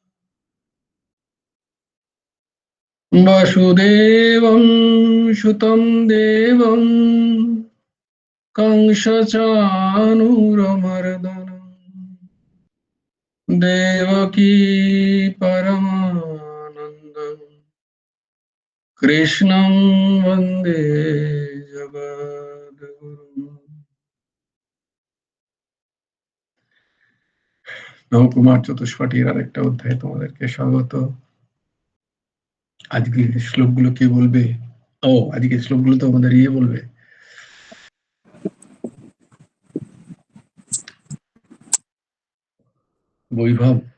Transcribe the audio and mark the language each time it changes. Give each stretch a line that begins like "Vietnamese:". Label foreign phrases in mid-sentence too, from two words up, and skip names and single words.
Sanskrit: वसुदेवं सुतं देवं कंसचाणूरमर्दनं देवकी परमानन्दं कृष्णं वन्दे जगद्गुरुम्।
Bangla: নবকুমার চতুষ্পাঠীর আরেকটা অধ্যায় তোমাদেরকে স্বাগত। আজকের শ্লোকগুলো কে বলবে? ও, আজকের শ্লোকগুলো তো আমাদের বলবে, বৈভব।